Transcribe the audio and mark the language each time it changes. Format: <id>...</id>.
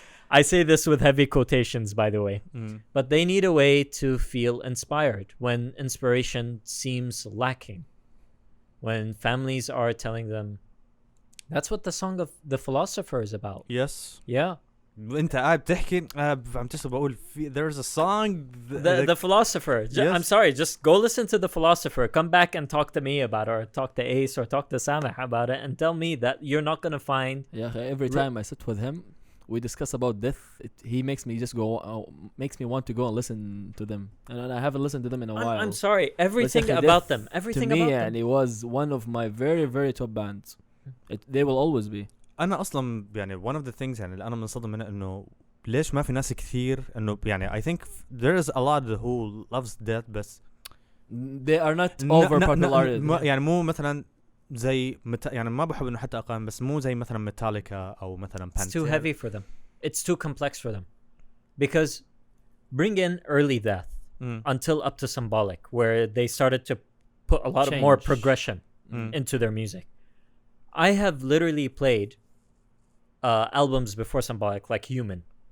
<en>I say this with heavy quotations, by the way. But they need a way to feel inspired when inspiration seems lacking. When families are telling them, that's what the song of The Philosopher is about. Yes. Yeah.</en> <ar>انت قاعد بتحكي عم تسمع بقول</ar> <en>there's a song the Philosopher. Yes. I'm sorry, just go listen to The Philosopher, come back and talk to me about it, or talk to Ace or talk to Samah about it, and tell me that you're not going to find every time I sit with him we discuss about death, he makes me just go makes me want to go and listen to them, and I haven't listened to them in a while. I'm sorry, everything about them, everything to me, about them, and it was one of my very very top bands. They will always be.</en> <ar>أنا أصلاً يعني</ar> <en>one of the things</en> <ar>يعني اللي أنا منصدم منه إنه ليش ما في ناس كثير إنه يعني</ar> <en>I think there is a lot who loves death</en> <ar>بس</ar> <en>they are not over popular.</en> <ar>يعني مو مثلاً زي يعني ما بحب إنه حتى أقام بس مو زي مثلاً ميتاليكا أو مثلاً</ar> <en>It's too heavy for them. It's too complex for them. Because bring in early death until up to Symbolic, where they started to put a lot of more progression into their music. I have literally played albums before Symbolic, like Human.</en>